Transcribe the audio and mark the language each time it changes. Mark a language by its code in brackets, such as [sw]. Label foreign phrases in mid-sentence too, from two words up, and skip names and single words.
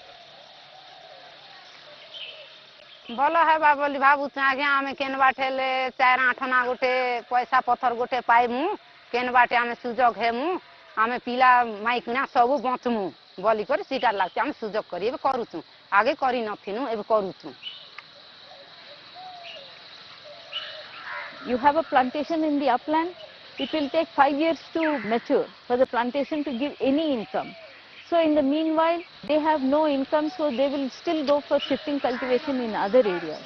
[or] ଭଲ ହେବା ବୋଲି ଭାବୁଛୁ ଆଜ୍ଞା ଆମେ କେନ୍ ବାଟେ ହେଲେ 4-8 ଆନା ଗୋଟେ ପଇସା ପଥର ଗୋଟେ ପାଇମୁ କେନ୍ ବାଟେ ଆମେ ସୁଯୋଗ ହେମୁ ଆମେ ପିଲା ମାଇକିନା ସବୁ ବଞ୍ଚମୁ ବୋଲି କରି ସେଇଟା ଲାଗୁଛି ଆମେ ସୁଯୋଗ କରି ଏବେ କରୁଛୁ ଆଗେ କରିନଥିନୁ ଏବେ କରୁଛୁ [en] You have a plantation in the upland, it will take 5 years to mature for the plantation to give any income. So in the meanwhile, they have no income, so they will still go for shifting cultivation in other areas.